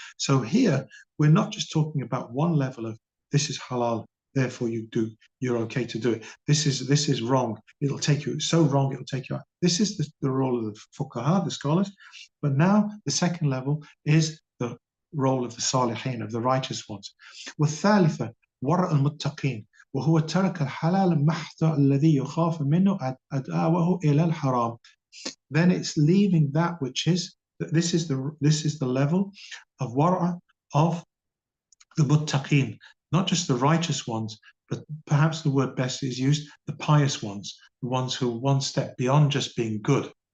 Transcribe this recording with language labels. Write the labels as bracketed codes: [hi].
[en] So here, we're not just talking about one level of this is halal, therefore you're okay to do it. This is wrong. It'll take you, so wrong, it'll take you out. This is the role of the fuqaha, the scholars. But now the second level is the role of the salihin, of the righteous ones. [ar] والثالثة ورع المتقين وهو ترك الحلال المحض الذي يخاف منه أداوه إلى الحرام. [en] Then it's leaving that which is, this is the level of wara of the muttaqin, not just the righteous ones, but perhaps the word best is used, the pious ones, the ones who are one step beyond just being good.